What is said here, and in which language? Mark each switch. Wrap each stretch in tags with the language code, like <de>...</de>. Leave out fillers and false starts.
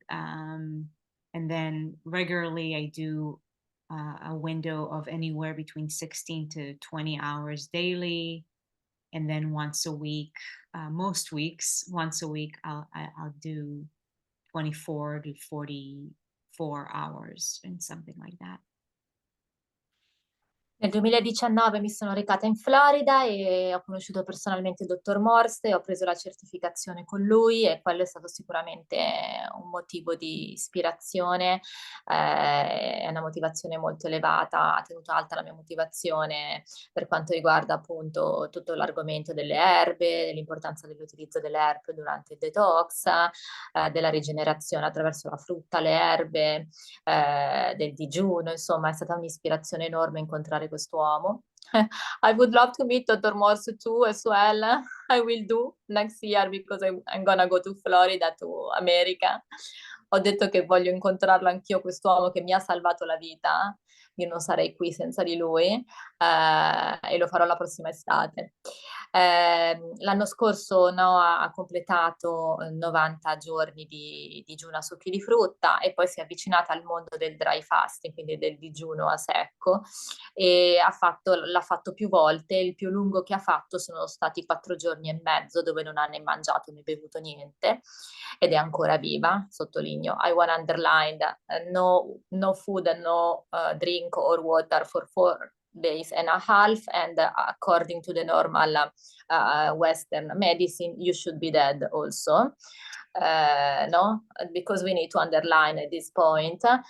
<en>And then regularly I do a window of anywhere between 16 to 20 hours daily. And then once a week, most weeks, once a week, I'll do 24 to 44 hours and something like that.</en> <it>Nel 2019 mi sono recata in Florida e ho conosciuto personalmente il dottor Morse e ho preso la certificazione con lui, e quello è stato sicuramente un motivo di ispirazione, è una motivazione molto elevata, ha tenuto alta la mia motivazione per quanto riguarda appunto tutto l'argomento delle erbe, dell'importanza dell'utilizzo delle erbe durante il detox, della rigenerazione attraverso la frutta, le erbe, del digiuno. Insomma è stata un'ispirazione enorme incontrare quest'uomo.</it> <en>I would love to meet Dr. Morse too as well. I will do next year because I'm gonna go to Florida, to America.</en> <it>Ho detto che voglio incontrarlo anch'io, quest'uomo che mi ha salvato la vita. Io non sarei qui senza di lui, e lo farò la prossima estate. L'anno scorso Noa ha completato 90 giorni di digiuno a succhi di frutta, e poi si è avvicinata al mondo del dry fasting, quindi del digiuno a secco, e l'ha fatto più volte. Il più lungo che ha fatto sono stati 4 giorni e mezzo, dove non ha né mangiato né bevuto niente, ed è ancora viva, sottolineo.</it> <en>I want to underline that, no food and no drink or water for 4 days and a half, and according to the normal Western medicine, you should be dead also. No? Because we need to underline at this point.</en>